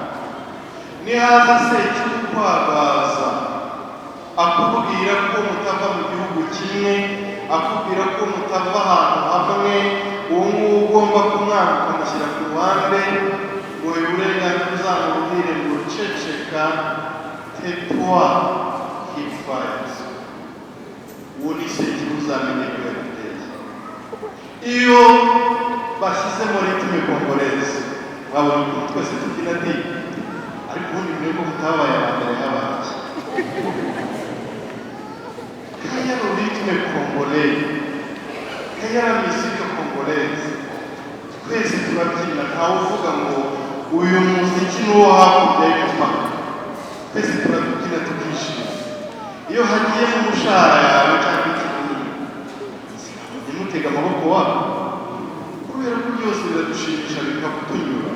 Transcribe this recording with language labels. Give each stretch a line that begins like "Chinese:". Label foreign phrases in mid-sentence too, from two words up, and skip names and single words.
Kinyarwanda: Nihaza Sekibi kwagaza akubwira ko mutava mu gihugu kimwe, akubwira ko mutava ahantu hamwe, uwo nguwo ugomba kumwanga ukamushyira ku ruhande, ngo uburenganzira uzamubwire ngo ceceka,
French: tais-toi,
English: keep quiet.
Kinyarwanda: Uwo ni Sekibi, uzamenye ko yaguteye. Iyo bashyizemo
French: ritme congolaise,
Kinyarwanda: wabona ukuntu twese tugira ati, ariko ubundi mbere ko mutabaye abambere nk'abandi.
French: Kaya lo ritme congolais, kaya la musique congolaise,
Kinyarwanda: twese turabyina, ntawe uvuga ngo uyu muziki ni uwo hakurya y'umupaka. Twese turabyina tukishima. Iyo hagiye mu mushahara yawe cyangwa ikintu, ntimutege amaboko wabo, kubera ko byose biradushimisha bikakutunyura.